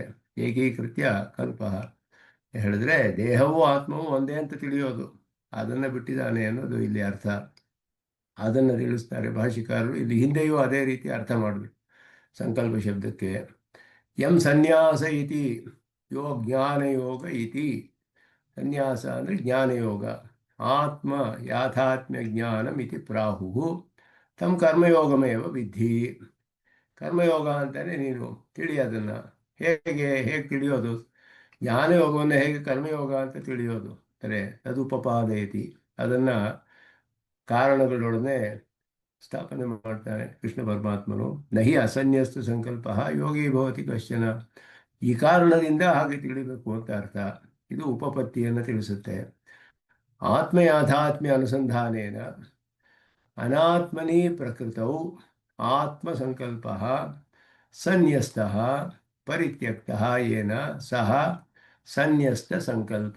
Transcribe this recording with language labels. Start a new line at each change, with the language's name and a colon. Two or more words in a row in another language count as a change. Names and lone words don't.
Kannada: ಏಕೀಕೃತ್ಯ ಕಲ್ಪ ಹೇಳಿದ್ರೆ ದೇಹವೂ ಆತ್ಮವೂ ಒಂದೇ ಅಂತ ತಿಳಿಯೋದು, ಅದನ್ನು ಬಿಟ್ಟಿದ್ದಾನೆ ಅನ್ನೋದು ಇಲ್ಲಿ ಅರ್ಥ. ಅದನ್ನು ತಿಳಿಸ್ತಾರೆ ಭಾಷಿಕಾರರು. ಇಲ್ಲಿ ಹಿಂದೆಯೂ ಅದೇ ರೀತಿ ಅರ್ಥ ಮಾಡಬೇಕು ಸಂಕಲ್ಪ ಶಬ್ದಕ್ಕೆ.
Sanskrit: ಯಂ ಸನ್ಯಾಸ ಇತಿ ಯೋ ಜ್ಞಾನಯೋಗ ಇತಿ.
Kannada: ಸನ್ಯಾಸ ಅಂದರೆ ಜ್ಞಾನಯೋಗ.
Sanskrit: ಆತ್ಮ ಯಾಥಾತ್ಮ್ಯ ಜ್ಞಾನಂ ಇತಿ ಪ್ರಾಹುಃ ತಮ್ಮ ಕರ್ಮಯೋಗಮೇವ ವಿದ್ಧಿ.
Kannada: ಕರ್ಮಯೋಗ ಅಂತಾನೆ ನೀನು ತಿಳಿ ಅದನ್ನು. ಹೇಗೆ ತಿಳಿಯೋದು? ಜ್ಞಾನಯೋಗವನ್ನು ಹೇಗೆ ಕರ್ಮಯೋಗ ಅಂತ ತಿಳಿಯೋದು ಅಂದರೆ ತದುಪಪಾದಯತಿ, ಅದನ್ನು ಕಾರಣಗಳೊಡನೆ ಸ್ಥಾಪನೆ ಮಾಡ್ತಾನೆ ಕೃಷ್ಣ ಪರಮಾತ್ಮನು.
Sanskrit: ನಹಿ ಅಸನ್ಯಸ್ತ ಸಂಕಲ್ಪ ಯೋಗಿ ಭವತಿ ಕಶ್ಚನ.
Kannada: ಈ ಕಾರಣದಿಂದ ಹಾಗೆ ತಿಳಿಬೇಕು ಅಂತ ಅರ್ಥ. ಇದು ಉಪಪತ್ತಿಯನ್ನು ತಿಳಿಸುತ್ತೆ.
Sanskrit: ಆತ್ಮಯಾಥಾತ್ಮ್ಯ ಅನುಸಂಧಾನೇನ ಅನಾತ್ಮನಿ ಪ್ರಕೃತೌ ಆತ್ಮಸಂಕಲ್ಪ ಸನ್ಯಸ್ತಃ ಪರಿತ್ಯಕ್ತಃ ಯೇನ ಸಹ ಸನ್ಯಸ್ತ ಸಂಕಲ್ಪ.